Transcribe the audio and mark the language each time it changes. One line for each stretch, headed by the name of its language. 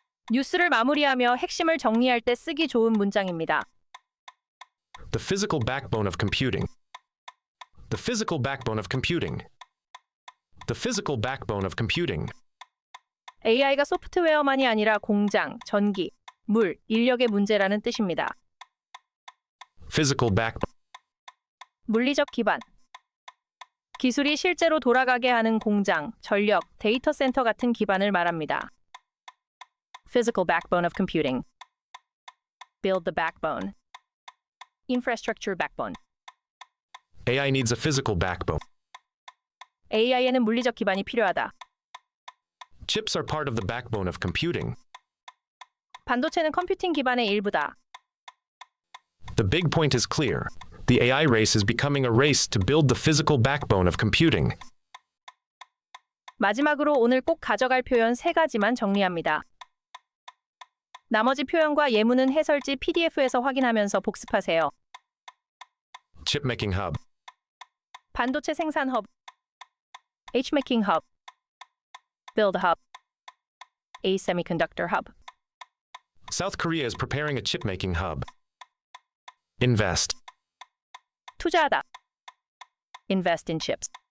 Korean: 뉴스를 마무리하며 핵심을 정리할 때 쓰기 좋은 문장입니다.
English: The physical backbone of computing. The physical backbone of computing. The physical backbone of computing.
Korean: AI가 소프트웨어만이 아니라 공장, 전기, 물, 인력의 문제라는 뜻입니다.
English: Physical backbone.
Korean: 물리적 기반. 기술이 실제로 돌아가게 하는 공장, 전력, 데이터 센터 같은 기반을 말합니다.
English: Physical backbone of computing. Build the backbone. Infrastructure backbone. AI needs a physical backbone.
Korean: AI에는 물리적 기반이 필요하다.
English: Chips are part of the backbone of computing.
Korean: 반도체는 컴퓨팅 기반의 일부다.
English: The big point is clear. The AI race is becoming a race to build the physical backbone of computing.
Korean: 마지막으로 오늘 꼭 가져갈 표현 3가지만 정리합니다. 나머지 표현과 예문은 해설지 PDF에서 확인하면서 복습하세요.
English: Chipmaking hub.
Korean: 반도체 생산 허브,
English: H-making hub, build hub, a semiconductor hub. South Korea is preparing a chipmaking hub. Invest.
Korean: 투자하다.
English: Invest in chips.